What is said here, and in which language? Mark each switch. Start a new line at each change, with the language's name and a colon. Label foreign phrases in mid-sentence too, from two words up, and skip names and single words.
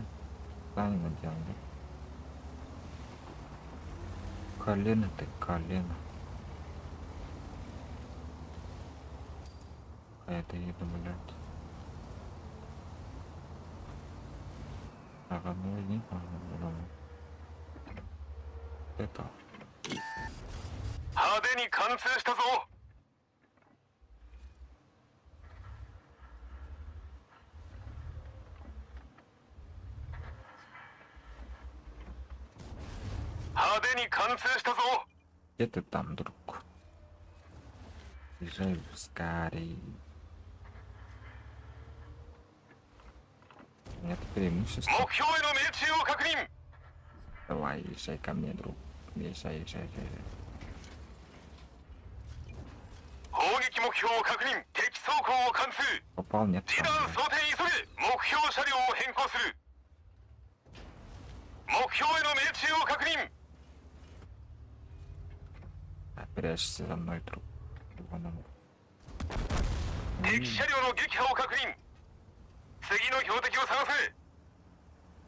Russian: Что они наделали? Колено ты, колено. А это еду, блядь. Так, одну из них можно было. Это.
Japanese: ハに貫通したぞ。派手に貫通したぞ。
Russian: Где ты там, друг? Езжай скорее. Нет преимущества.
Japanese: 目標への命中を確認。
Russian: Давай, езжай ко мне, друг. Езжай, езжай, езжай.
Japanese: 砲撃目標を確認。敵走行を貫通。
Russian: Попал, нет.
Japanese: 示弾装填急げ。目標車両を変更する。目標への命中を確認。
Russian: Прячься за мной, друг. Вон он.
Japanese: 敵車両の撃破を確認。次の標的を探せ。